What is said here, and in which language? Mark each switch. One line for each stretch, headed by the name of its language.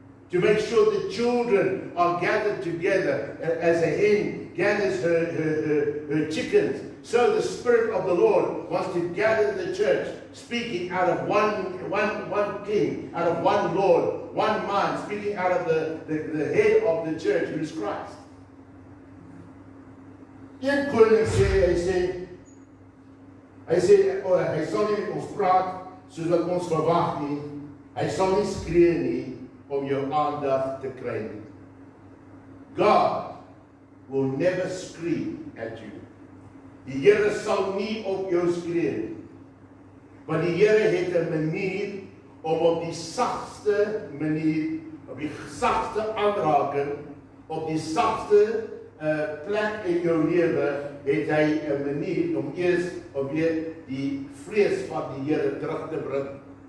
English: To make sure the children are gathered together as a hen gathers her chickens. So the Spirit of the Lord wants to gather the church, speaking out of one King, out of one Lord, one man, speaking out of the head of the church, who is Christ.
Afrikaans: Een koning sê, hy sal nie met ons praat soos wat ons verwag nie. Hy sal nie skree nie om jou aandag te kry nie.
English: God will never scream at you.
Afrikaans: Die Here sal nie op jou skree nie. Want die Here het 'n manier om op die sagste manier, op die sagste aanraking, op die sagste plek in jou lewe, het hy 'n manier om eers om weer die vrees van die Here terug te bring.